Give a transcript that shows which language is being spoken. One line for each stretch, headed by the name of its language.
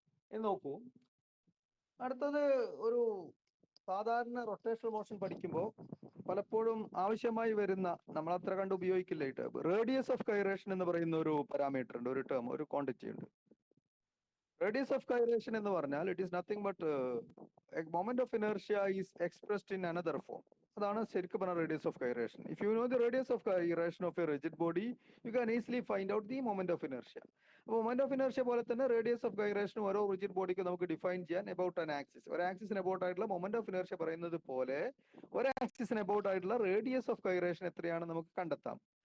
Malayalam: ഇനി നോക്കൂ, അടുത്തത് ഒരു സാധാരണ റൊട്ടേഷണൽ മോഷൻ പഠിക്കുമ്പോൾ പലപ്പോഴും ആവശ്യമായി വരുന്ന, നമ്മൾ അത്ര കണ്ട് ഉപയോഗിക്കില്ല ഈ ടേം, റേഡിയസ് ഓഫ് ഗൈറേഷൻ എന്ന് പറയുന്ന ഒരു പാരാമീറ്റർ ഉണ്ട്, ഒരു ടേം, ഒരു ക്വാണ്ടിറ്റി ഉണ്ട്. റേഡിയസ് ഓഫ് ഗൈറേഷൻ എന്ന് പറഞ്ഞാൽ
English: It is nothing but moment of inertia is expressed in another form.
Malayalam: അതാണ് ശരിക്കും പറഞ്ഞ
English: Radius of gyration. If you know the radius of gyration of a rigid body you can easily find out the moment of inertia.
Malayalam: അപ്പോൾ moment of inertia പോലെ തന്നെ radius of gyration ഓരോ rigid ബോഡിക്ക് നമുക്ക് define ചെയ്യാൻ about an axis. ഒരു ആക്സിസിന് about ആയിട്ടുള്ള moment of inertia പറയുന്നത് പോലെ ഒരു ആക്സിസിന് അബൌട്ട് ആയിട്ടുള്ള റേഡിയസ് ഓഫ് ഗൈറേഷൻ എത്രയാണെന്ന് നമുക്ക് കണ്ടെത്താം.